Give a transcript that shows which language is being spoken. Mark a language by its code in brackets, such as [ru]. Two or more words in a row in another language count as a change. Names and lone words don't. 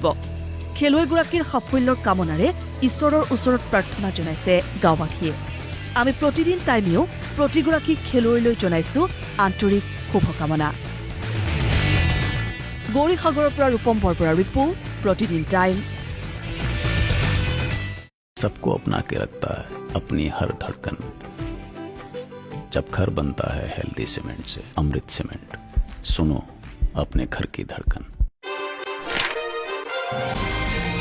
[as] খেলুৱৈগৰাকীৰ সাফল্যৰ কামনাৰে ঈশ্বৰৰ ওচৰত প্ৰাৰ্থনা জনাইছে গাঁওবাসীয়ে। আমি প্ৰতিদিন টাইমেও প্ৰতিগৰাকী খেলুৱৈলৈ জনাইছো আন্তৰিক শুভকামনা। গৌৰীসাগৰৰ পৰা ৰূপম বৰবৰাৰ ৰিপোৰ্ট, প্ৰতিদিন টাইম। [hi] सबको अपना के रखता है अपनी हर धड़कन। जब घर बनता है हेल्दी सीमेंट से, अमृत सीमेंट, सुनो अपने घर की धड़कन।